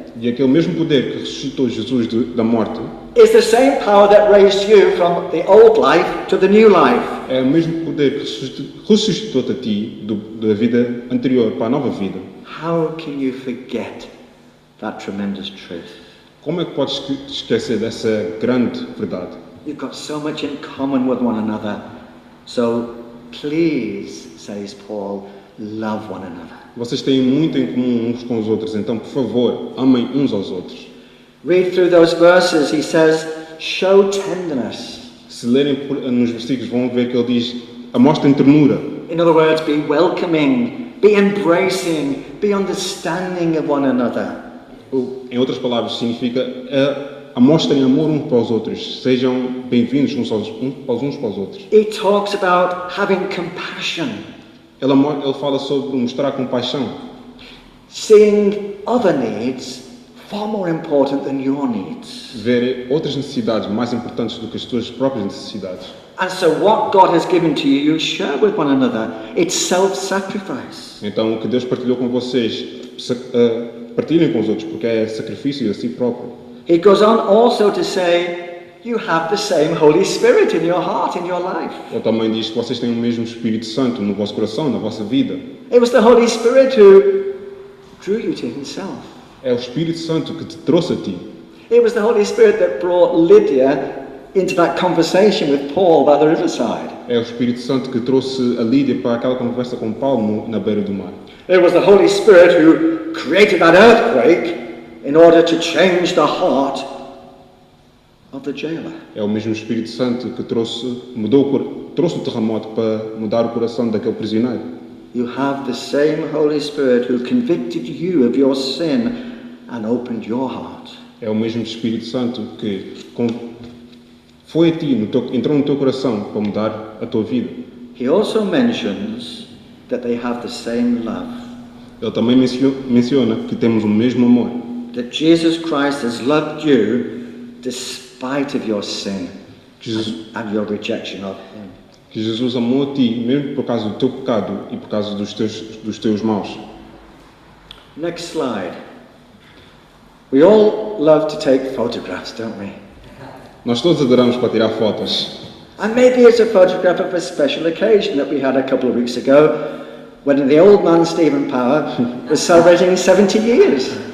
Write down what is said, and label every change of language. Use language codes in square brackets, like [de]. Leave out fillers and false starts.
[pt] E aquele mesmo poder que ressuscitou Jesus da morte [en] is the same power that raised you from the old life to the new life. [pt] é o mesmo poder que ressuscitou-te a ti da vida anterior para a nova vida. [en] How can you forget that tremendous truth? [pt] Como é que podes esquecer dessa grande verdade? [en] You've got so much in common with one another. So please, says Paul, love one another. [pt] Vocês têm muito em comum uns com os outros, então, por favor, amem uns aos outros. [en] Read through those verses, he says, show tenderness. [pt] Se lerem nos versículos, vão ver que ele diz, mostrem ternura. [en] In other words, be welcoming, be embracing, be understanding of one another. [pt] Em outras palavras, significa mostrem amor uns para os outros, sejam bem-vindos uns para os outros. [en] He talks about having compassion, [pt] Ele fala sobre mostrar compaixão, [en] seeing other needs far more important than your needs. [pt] ver outras necessidades mais importantes do que as tuas próprias necessidades. [en] And so what God has given to you, you share with one another. It's self-sacrifice. [pt] Então, o que Deus partilhou com vocês, partilhem com os outros, porque é sacrifício a si próprio. [en] He goes on also to say, you have the same Holy Spirit in your heart, in your life. [pt] Ele também diz que vocês têm o mesmo Espírito Santo no vosso coração, na vossa vida. [en] It was the Holy Spirit who drew you to himself. [pt] É o Espírito Santo que te trouxe a ti. [en] It was the Holy Spirit that brought Lydia into that conversation with Paul by the riverside. [pt] É o Espírito Santo que trouxe a Lídia para aquela conversa com Paulo na beira do mar. [en] It was the Holy Spirit who created that earthquake in order to change the heart of the jailer. [pt] É o mesmo Espírito Santo que trouxe o terremoto para mudar o coração daquele prisioneiro. [en] You have the same Holy Spirit who convicted you of your sin and opened your heart. [pt] É o mesmo Espírito Santo que foi a ti, entrou no teu coração para mudar a tua vida. [en] He also mentions that they have the same love. [pt] Ele também menciona que temos o mesmo amor. [en] That Jesus Christ has loved you despite of your sin and your rejection of him. [pt] Que Jesus amou a ti, mesmo por causa do teu pecado e por causa dos teus maus. [en] Next slide. We all love to take photographs, don't we? [pt] Nós todos adoramos para tirar fotos. [en] And maybe it's a photograph of a special occasion that we had a couple of weeks ago when the old man Stephen Power was celebrating 70 years.